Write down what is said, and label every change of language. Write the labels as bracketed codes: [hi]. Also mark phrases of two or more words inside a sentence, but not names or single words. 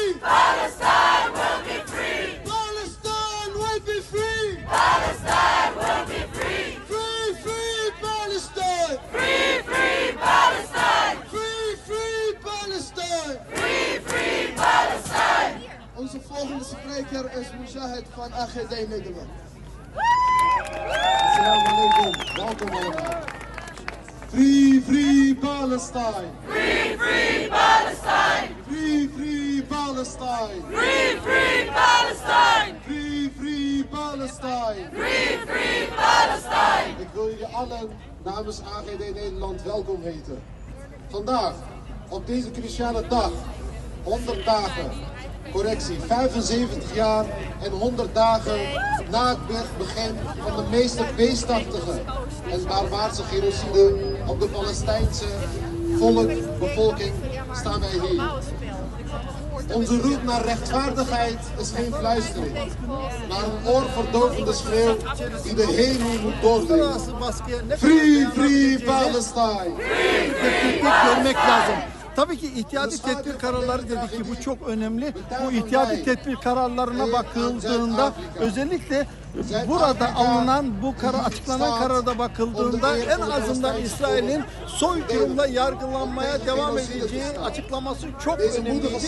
[en] Palestine will be free! Palestine will be free! Palestine will be free! Free, free Palestine! Free, free Palestine! Free, free Palestine! Free, free Palestine! [nl] Onze volgende spreker is Mujahid van AGD Nederland. [ar] السلام عليكم, [nl] welkom allemaal. [en] Free, free Palestine! Free, free Palestine! Free, free Palestine! Free, free Palestine! Free, free Palestine! Free, free Palestine! [nl] Ik wil jullie allen namens AGD Nederland welkom heten. Vandaag, op deze cruciale dag, 100 dagen, correctie, 75 jaar en 100 dagen na het begin van de meest beestachtige en barbaarse genocide op de Palestijnse bevolking staan wij hier. Onze roep naar rechtvaardigheid is geen fluistering, maar een oorverdovende schreeuw die de hemel moet doordringen. [en] Free, free Palestine! [tr] Görmek lazım. Tabii ki ihtiyati tedbir kararları dedik ki bu çok önemli. Bu ihtiyati tedbir kararlarına bakıldığında özellikle burada alınan bu açıklanan kararda bakıldığında en azından İsrail'in soykırımla yargılanmaya devam edeceği açıklaması çok önemliydi.